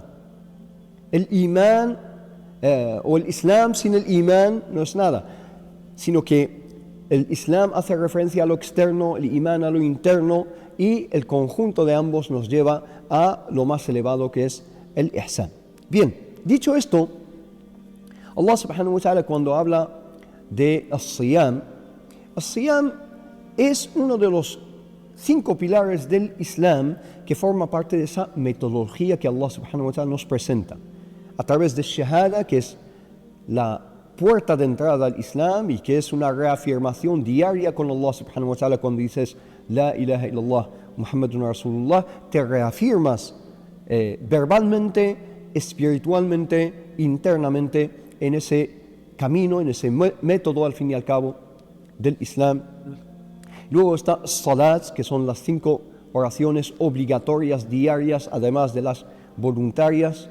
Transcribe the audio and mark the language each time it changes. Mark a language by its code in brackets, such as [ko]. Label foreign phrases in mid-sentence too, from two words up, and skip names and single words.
[es] El imán o el Islam sin el imán no es nada, sino que el Islam hace referencia a lo externo, el imán a lo interno, y el conjunto de ambos nos lleva a lo más elevado, que es el ihsan. Bien, dicho esto, [ar] الله سبحانه وتعالى, [es] cuando habla de as-siyam es uno de los 5 pilares del Islam que forma parte de esa metodología que [ar] الله سبحانه وتعالى [es] nos presenta a través de shahada, que es la puerta de entrada al Islam y que es una reafirmación diaria con [ar] الله سبحانه وتعالى. [es] Cuando dices [ar] لا إله إلا الله محمد رسول الله, [es] te reafirmas verbalmente, espiritualmente, internamente en ese camino, en ese método al fin y al cabo del Islam. Luego está salat, que son las 5 oraciones obligatorias diarias, además de las voluntarias.